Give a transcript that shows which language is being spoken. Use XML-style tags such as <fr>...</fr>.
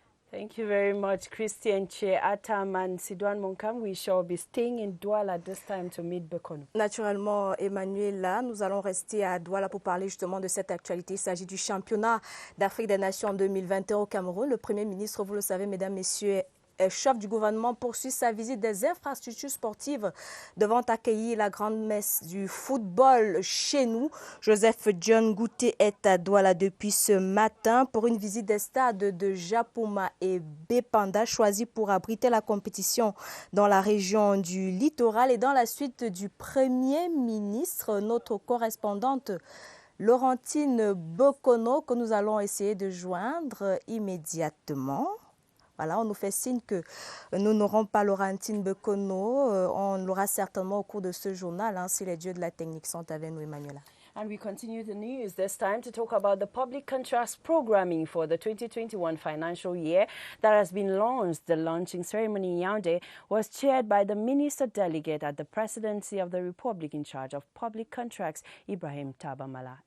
<en>Thank you very much, Christian Che Atam and Sidouane Monkam. We shall be staying in Douala this time to meet Bekono.</en> <fr>Naturellement, Emmanuel, là, nous allons rester à Douala pour parler justement de cette actualité. Il s'agit du championnat d'Afrique des Nations 2021 au Cameroun. Le Premier ministre, vous le savez, mesdames, messieurs, chef du gouvernement poursuit sa visite des infrastructures sportives devant accueillir la grande messe du football chez nous. Joseph Dion Gouteh est à Douala depuis ce matin pour une visite des stades de Japoma et Bepanda choisis pour abriter la compétition dans la région du littoral. Et dans la suite du Premier ministre, notre correspondante Laurentine Bekono, que nous allons essayer de joindre immédiatement. Voilà, on nous fait signe que nous n'aurons pas Laurentine Bekono. On l'aura certainement au cours de ce journal, hein, si les dieux de la technique sont avec nous, Emmanuela.</fr> <en>And we continue the news, this time to talk about the public contracts programming for the 2021 financial year that has been launched. The launching ceremony in Yaoundé was chaired by the Minister Delegate at the Presidency of the Republic in charge of public contracts, Ibrahim Tabamala.</en>